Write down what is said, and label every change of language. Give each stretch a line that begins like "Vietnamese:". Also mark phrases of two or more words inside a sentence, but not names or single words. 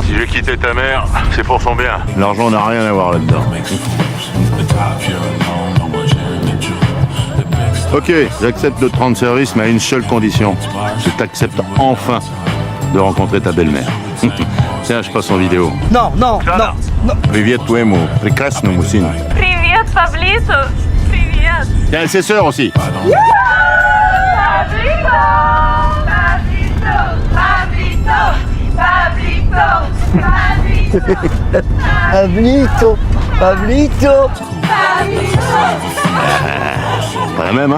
French: Si j'ai quitté ta mère, c'est pour son bien. L'argent n'a rien à voir là-dedans. Ok, j'accepte de te rendre service, mais à une seule condition. Que t'acceptes enfin de rencontrer ta belle-mère. Tiens, je passe en vidéo. Non, non, non, non.
Russian: Привет твоему прекрасному мужчине. Привет, Паблito. Привет.
French: Tiens, ses sœurs aussi. Pablito, Pablito. Pas la même, hein?